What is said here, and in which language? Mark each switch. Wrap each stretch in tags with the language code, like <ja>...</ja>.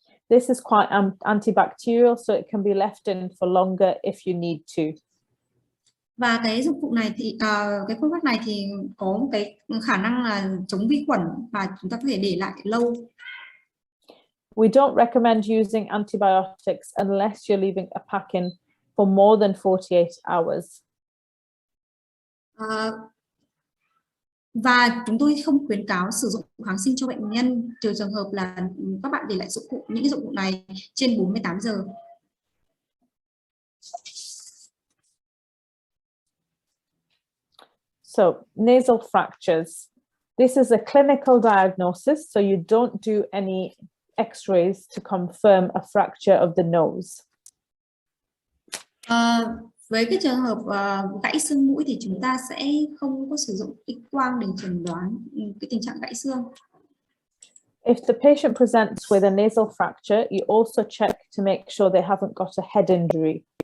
<en>This is quite antibacterial, so it can be left in for longer if you need to.</en> <vi>Và cái dụng cụ này thì cái phương pháp này thì có một cái khả năng là chống vi khuẩn và chúng ta có thể để lại lâu.</vi> <en>We don't recommend using antibiotics unless you're leaving a pack in for more than 48 hours.</en> <vi>Và chúng tôi không khuyến cáo sử dụng kháng sinh cho bệnh nhân trừ trường hợp là các bạn để lại những cái dụng cụ này trên 48 giờ.</vi> <en>So, nasal fractures. This is a clinical diagnosis, so you don't do any x-rays to confirm a fracture of the nose.</en> <vi>Với cái trường hợp gãy xương mũi thì chúng ta sẽ không có sử dụng X-quang để chẩn đoán cái tình trạng gãy xương.</vi> <en>If the patient presents with a nasal fracture, you also check to make sure they haven't got a head injury.</en>